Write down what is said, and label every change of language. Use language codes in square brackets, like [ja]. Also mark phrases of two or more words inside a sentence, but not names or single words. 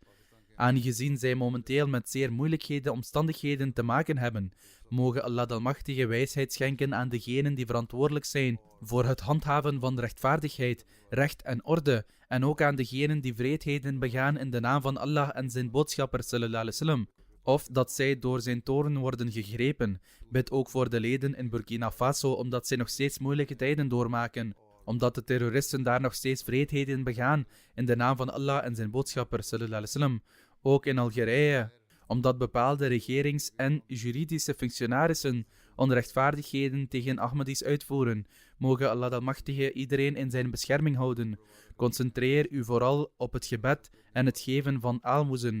[nl] Aangezien zij momenteel met zeer moeilijkheden omstandigheden te maken hebben, mogen Allah de Almachtige wijsheid schenken aan degenen die verantwoordelijk zijn voor het handhaven van rechtvaardigheid, recht en orde, en ook aan degenen die wreedheden begaan in de naam van Allah en zijn boodschapper [ar] صلى الله عليه وسلم, [nl] of dat zij door zijn toorn worden gegrepen. Bid ook voor de leden in Burkina Faso, omdat zij nog steeds moeilijke tijden doormaken, omdat de terroristen daar nog steeds wreedheden begaan in de naam van Allah en zijn boodschapper [ar] صلى الله عليه وسلم. [nl] Ook in Algerije, omdat bepaalde regerings- en juridische functionarissen onrechtvaardigheden tegen Ahmadis uitvoeren, mogen Allah de Almachtige iedereen in zijn bescherming houden. Concentreer u vooral op het gebed en het geven van aalmoezen.